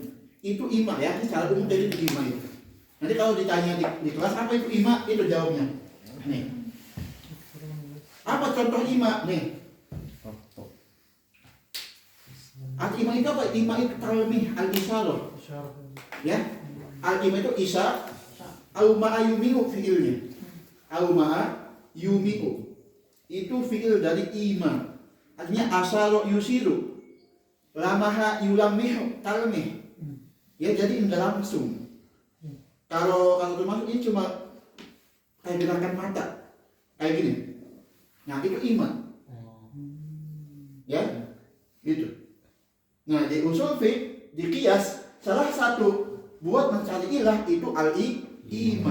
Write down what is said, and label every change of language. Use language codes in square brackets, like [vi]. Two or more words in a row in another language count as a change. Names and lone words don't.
[id] Itu ima ya, ini secara umum dari itu ima itu. Nanti kalau ditanya di kelas apa itu ima, itu jawabnya. Nih. Apa contoh ima? Nih. Arti ima itu apa? Ima itu [ar] تلميح الإشارة. [id] Ya. Al-ima itu isya, [ar] أومأ يومئ fi'ilnya. أومأ يومئ. [id] Itu fi'il dari ima. [ar] Artinya أشار يشير. لمّح يلمّح تلميح. [id] Ya, jadi enggak langsung. Kalau termasuk ini cuma kayak gerakan mata. Kayak gini. Nah, itu ima. Ya. Gitu. Nah, di [ar] أصول الفقه, [id] di qiyas, salah satu buat mencari ilah itu al-ima.